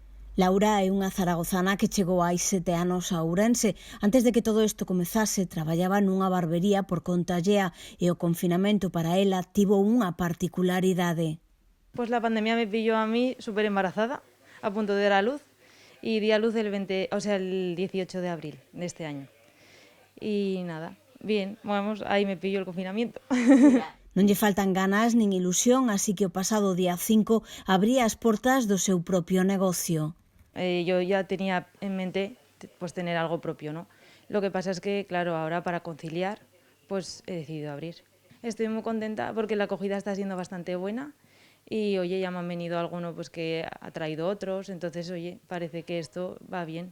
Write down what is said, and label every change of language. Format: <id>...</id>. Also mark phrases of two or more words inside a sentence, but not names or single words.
<gl>Laura é unha zaragozana que chegou hai 7 anos a Ourense. Antes de que todo isto comezase, traballaba nunha barbería por conta allea e o confinamento para ela tivo unha particularidade.</gl> <es>Pues la pandemia me pilló a mí súper embarazada, a punto de dar a luz, y di a luz el 18 de abril de este año. Y nada, bien, vamos, ahí me pilló el confinamiento.</es> <gl>Non lle faltan ganas nin ilusión, así que o pasado día 5 abría as portas do seu propio negocio.</gl> <es>Yo ya tenía en mente pues tener algo propio, ¿no? Lo que pasa es que, claro, ahora para conciliar, pues he decidido abrir. Estoy muy contenta porque la acogida está siendo bastante buena y, oye, ya me han venido algunos pues que ha traído otros, entonces, oye, parece que esto va bien.</es>